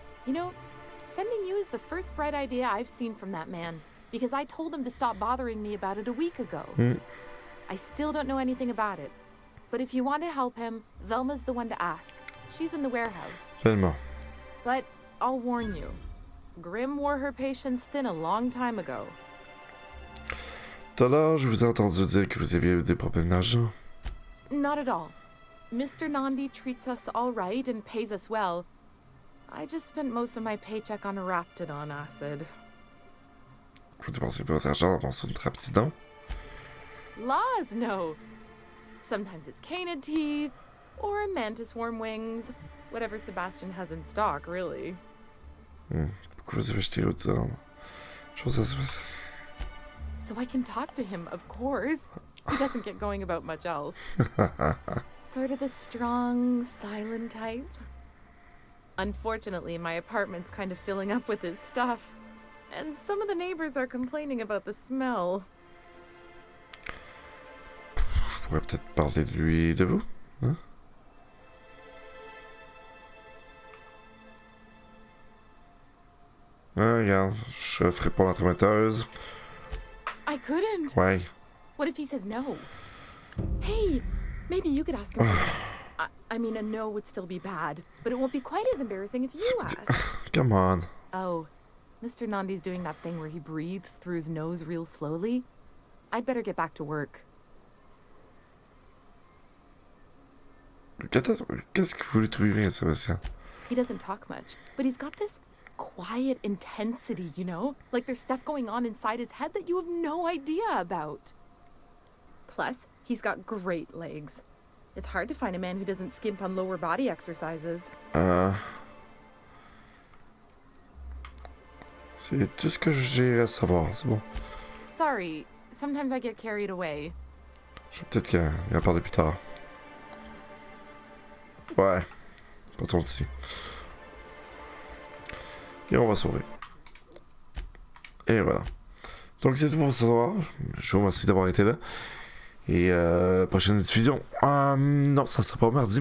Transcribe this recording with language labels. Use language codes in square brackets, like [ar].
[en] You know, sending you is the first bright idea I've seen from that man, because I told him to stop bothering me about it a week ago. I still don't know anything about it, but if you want to help him, Velma's the one to ask. She's in the warehouse. Velma. But I'll warn you, Grim wore her patience thin a long time ago. [fr] Tout à l'heure, je vous ai entendu dire que vous aviez eu des problèmes d'argent. [en] Not at all. Mr. Nandi treats us all right and pays us well. I just spent most of my paycheck on Raptidon acid. [fr] Vous dépensez votre argent dans son Raptidon? [en] Laws, no. Sometimes it's canid teeth, or mantis worm wings. Whatever Sebastian has in stock, really. [fr] Pourquoi vous avez acheté autant? Chose à se... [en] So I can talk to him, of course. He doesn't get going about much else. Sort of the strong, silent type. Unfortunately, my apartment's kind of filling up with his stuff. And some of the neighbors are complaining about the smell. [fr] On pourrait peut-être parler de lui et de vous, hein? Regarde, je ferai pas l'entremetteuse. [en] I couldn't. [fr] Ouais. [en] What if he says no? Hey, maybe you could ask him. I mean, a no would still be bad, but it won't be quite as embarrassing if you ask. Come on. Oh, Mr. Nandi's doing that thing where he breathes through his nose real slowly. I'd better get back to work. [fr] Qu'est-ce que vous voulez trouver, Sébastien? [en] He doesn't talk much, but he's got this quiet intensity, you know? Like there's stuff going on inside his head that you have no idea about. Plus, he's got great legs. It's hard to find a man who doesn't skimp on lower body exercises. [fr] C'est tout ce que j'ai à savoir, c'est bon. [en] Sorry, sometimes I get carried away. [fr] Je vais peut-être y en parler plus tard. Ouais, partons d'ici. Et on va sauver. Et voilà. Donc c'est tout pour ce soir. Je vous remercie d'avoir été là. Et prochaine diffusion. Non, ça sera pas mardi.